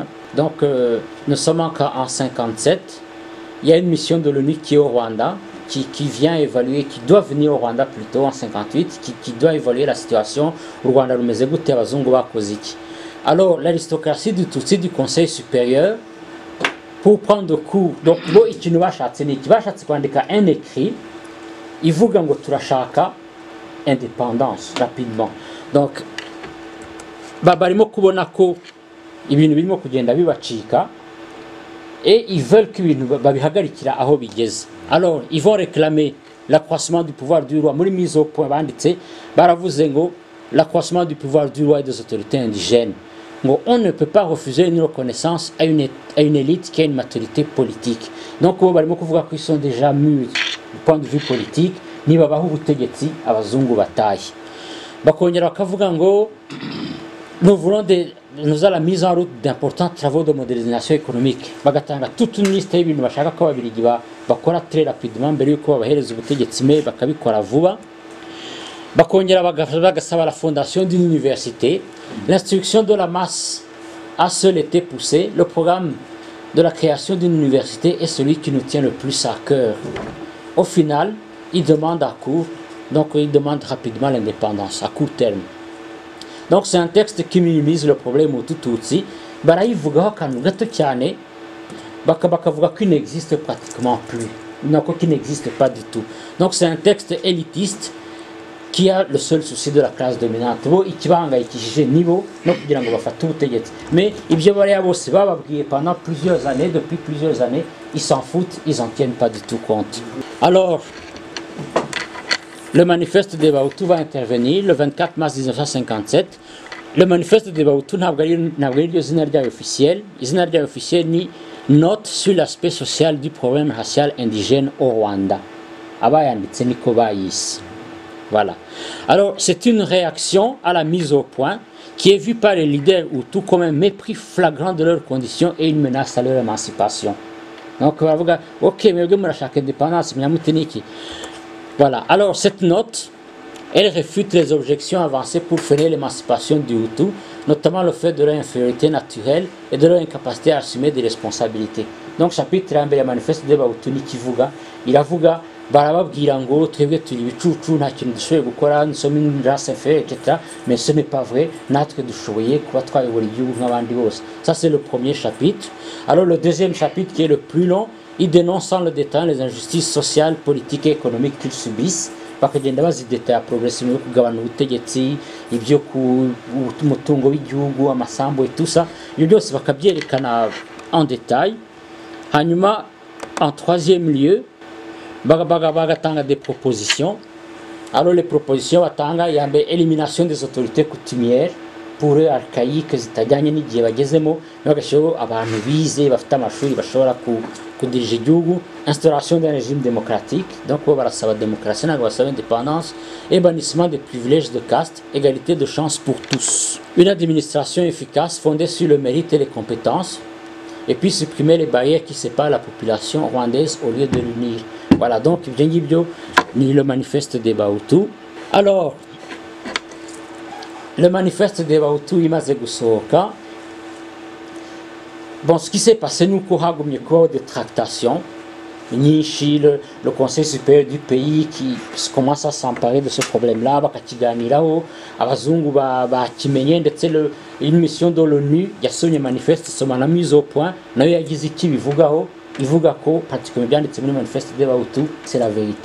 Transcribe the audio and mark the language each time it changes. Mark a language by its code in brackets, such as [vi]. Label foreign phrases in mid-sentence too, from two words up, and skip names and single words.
[fr] Donc, nous sommes encore en 57. Il y a une mission de l'ONU qui est au Rwanda, qui vient évaluer, qui doit venir au Rwanda plutôt en 58, qui doit évaluer la situation au Rwanda. Alors, l'aristocratie du Tutsi du Conseil supérieur, pour prendre cours, donc, [rw] ikintu bashatse ni iki, bashatse kwandika [fr] un écrit, [rw] ivuga ngo turashaka [fr] indépendance rapidement. Donc, [rw] barimo kubona ko ibintu birimo kugenda bibacika, [fr] et ils veulent que [rw] babihagarikira aho bigeze. [fr] Alors, ils vont réclamer l'accroissement du pouvoir du roi. Muri mise au point [rw] banditse baravuze ngo [fr] l'accroissement du pouvoir du roi et des autorités indigènes. Bon, on ne peut pas refuser une reconnaissance à une élite qui a une maturité politique. Donc, ils sont déjà mûrs du point de vue politique, [rw] niba baho ubutegetsi abazungu bataye. Bakongera bakavuga ngo [fr] nous allons la mise en route d'importants travaux de modernisation économique. [rw] Bagatanga [fr] toute une liste [rw] y'ibintu bashaka ko ababiligi bakora [fr] très rapidement [rw] mbere yuko babahereza ubutegetsi me bakabikora vuba. Bakongera bagasaba [fr] la fondation d'une université. L'instruction de la masse a seul été poussée. Le programme de la création d'une université est celui qui nous tient le plus à cœur. Au final, il demande à court, donc il demande rapidement l'indépendance, à court terme. Donc c'est un texte qui minimise le problème au Tutsi. [rw] Barayivugaho akantu gato cyane, bakavuga [fr] qu'il n'existe pratiquement plus, qu'il n'existe pas du tout. Donc c'est un texte élitiste qui a le seul souci de la classe dominante. [rw] Bo ikibahangayikishije nibo no kugira ngo bafate ubutegetsi. [fr] Mais [rw] ibyo bariya bose bababwiye [fr] pendant plusieurs années, depuis plusieurs années, ils s'en foutent, ils n'en tiennent pas du tout compte. Alors, le manifeste des Bahutu va intervenir le 24 mars 1957. [rw] Le manifeste des Bahutu ntabwo ari ryo zina ryayo officiel. Izina ryayo officiel ni note sur l'aspect social du problème racial indigène au Rwanda. Abayanditse niko bayise. [fr] Voilà. Alors, c'est une réaction à la mise au point qui est vue par les leaders Hutus comme un mépris flagrant de leurs conditions et une menace à leur émancipation. Donc, [rw] baravuga, ok, mwebwe murashaka indépendance, mnyamuteniki. [fr] Voilà. Alors, cette note, elle réfute les objections avancées pour freiner l'émancipation du Hutu, notamment le fait de leur infériorité naturelle et de leur incapacité à assumer des responsabilités. Donc, chapitre 1 du manifeste de Bahutu [rw] ni kivuga, iravuga barababwira ngo twebwe turi ibicucu nta kintu dushoboye gukora, [fr] nous sommes une race inférieure, etc. Mais ce n'est pas vrai, [rw] natwe dushoboye kuba twayobora igihugu nk'abandi bose. [fr] Ça c'est le premier chapitre. Alors le deuxième chapitre qui est le plus long, il dénonce sans le détail les injustices sociales, politiques et économiques qu'ils subissent, [rw] bakagenda bazidetaya progressivement yo kugabana ubutegetsi, ibyo ku umutungo w'igihugu, amasambu [fr] et tout ça, [rw] ibyo byose bakabyerekana [fr] en détail. [rw] Hanyuma [fr] en troisième lieu, [rw] bagatanga [fr] des propositions. Alors les propositions batanga, il y a élimination des autorités coutumières pour eux archaïques [rw] zitajyanye n'igihe bagezemo, bagashyiraho abantu bize bafite amashuri bashobora kudirija igihugu, [fr] instauration d'un régime démocratique, donc [rw] bo barasaba démocratie ntabwo basaba [fr] indépendance, et bannissement des privilèges de caste, égalité de chance pour tous. Une administration efficace fondée sur le mérite et les compétences, et puis supprimer les barrières qui séparent la population rwandaise au lieu de l'unir. Voilà, donc [rw] ibyo ngibyo ni le manifeste des Bahutu. Alors le manifeste des Bahutu imaze gusohoka, [fr] bon, ce qui s'est passé [rw] ni uko hagumye kubaho [fr] des tractations nyinshi, le conseil supérieur du pays qui commence à s'emparer de ce problème-là, [rw] bakakiganiraho, abazungu bakimenye, ndetse [fr] une mission de l'ONU [rw] yasomye manifeste isoma na [fr] mise au point, [rw] nayo yagize iki bivugaho, ivuga ko pratiquement byanditse muri manifeste des Bahutu [fr] c'est la vérité.